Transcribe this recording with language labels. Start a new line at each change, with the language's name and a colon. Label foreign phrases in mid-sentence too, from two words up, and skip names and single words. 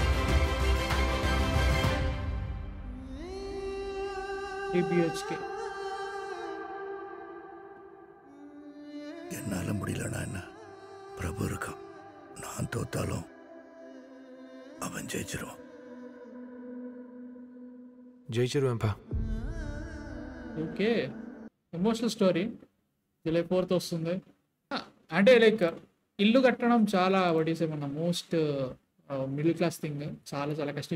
Tamil: என்னால முடியலன்னா என்ன, பிரபு இருக்கான். நான் தோத்தாலும் அவன் ஜெயிச்சிருவான்.
Telugu: జయించరువేంపా. ఓకే. ఎమోషనల్ స్టోరీ. జూలై 4th వస్తుంది. అంటే లైక్ ఇల్లు కట్టడం చాలా వడీసేమన్నా
English: most middle class thing.
Telugu: చాలా చాలా కష్టం.